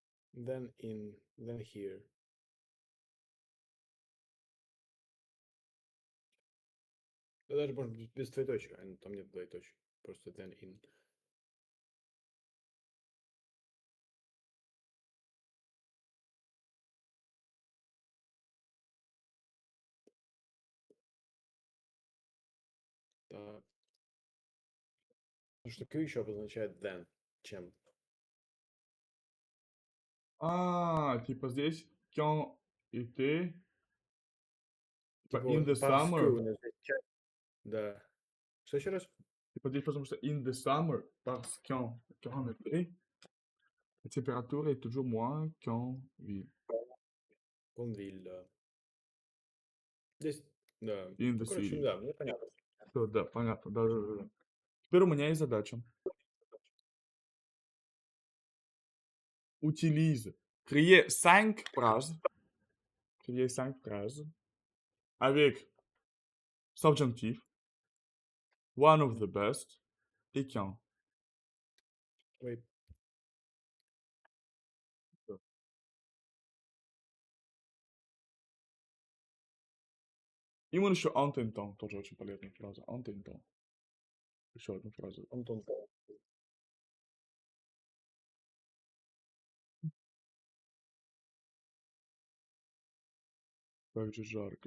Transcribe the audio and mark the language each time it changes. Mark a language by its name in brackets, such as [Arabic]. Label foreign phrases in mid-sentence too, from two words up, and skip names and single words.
[English] than here. [Russian] Да даже может быть без двоеточия, там нет двоеточия. Просто [English] than in. [Russian] Так. Потому что Q еще обозначает than, чем. Типа здесь [French] quand était, [Russian] типа Типа [English] in the [French] parce que [English] summer. [Russian] у нас здесь да. Что еще раз? Типа здесь потому что [English] in the summer, [French] parce qu'en été, la température est toujours moins qu'en ville. [Russian] Конвиль, да. Здесь, да. [English] In the [Russian] Ну, короче, [English] city. [Russian] да, мне понятно. Всё, да, понятно, да. Теперь у меня есть задача. [French] Utilise, créer 5 phrases, avec subjonctif, [English] one of the best [French] et quand. Oui. [Russian] Именно еще [French] en même temps, [Russian] тоже очень полезная фраза. [French] En même temps. [Russian] Еще одна фраза. Антон. Как же жарко.